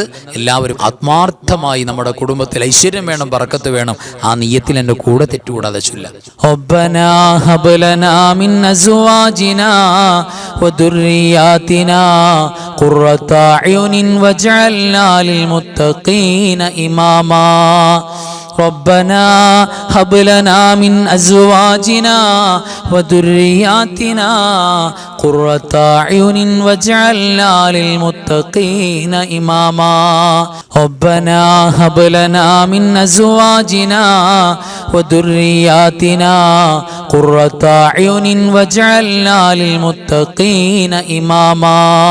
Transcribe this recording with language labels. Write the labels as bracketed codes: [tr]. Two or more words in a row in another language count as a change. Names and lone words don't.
[ml] എല്ലാവരും ആത്മാർത്ഥമായി നമ്മുടെ കുടുംബത്തിൽ ഐശ്വര്യം വേണം, ബറക്കത്ത് വേണം, ആ നിയ്യത്തിൽ എൻ്റെ കൂടെ തെറ്റുകൂടാതെ ചൊല്ലാം. [ar] ربنا هب لنا من أزواجنا وذرياتنا قرة أعين واجعلنا للمتقين إماما. ربنا هب لنا من أزواجنا وذرياتنا قرة أعين واجعلنا للمتقين إماما. ربنا هب لنا من أزواجنا وذرياتنا قرة أعين واجعلنا للمتقين إماما.